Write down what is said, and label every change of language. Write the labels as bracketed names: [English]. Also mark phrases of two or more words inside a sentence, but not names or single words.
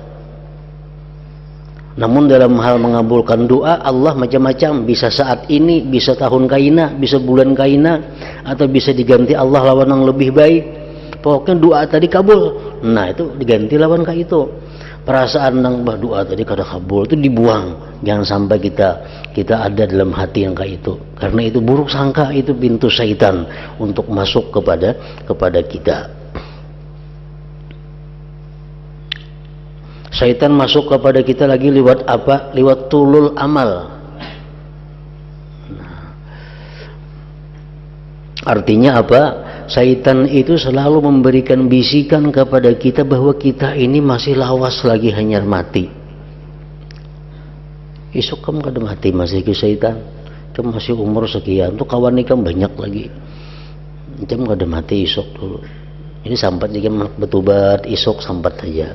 [Banjar] Namun dalam hal mengabulkan doa, Allah macam-macam, bisa saat ini, bisa tahun kaina, bisa bulan kaina, atau bisa diganti Allah lawan yang lebih baik. Pokoknya doa tadi kabul, nah itu diganti lawan kayak itu. Perasaan nang doa tadi kada kabul itu dibuang, jangan sampai kita ada dalam hati yang kayak itu, karena itu buruk sangka, itu pintu syaitan untuk masuk kepada kita. [Indonesian] Syaitan masuk kepada kita lagi lewat apa? Lewat [Arabic] طول الأمل. [Indonesian] Artinya apa? [Banjar] Syaitan itu selalu memberikan bisikan kepada kita bahwa kita ini masih lawas lagi, hanyar mati. Isuk kamu kada mati masih ke syaitan, kamu masih umur sekian tuh kawan ikam banyak lagi, kamu kada mati isuk dulu. Ini sampat jika betubat isuk sampat saja.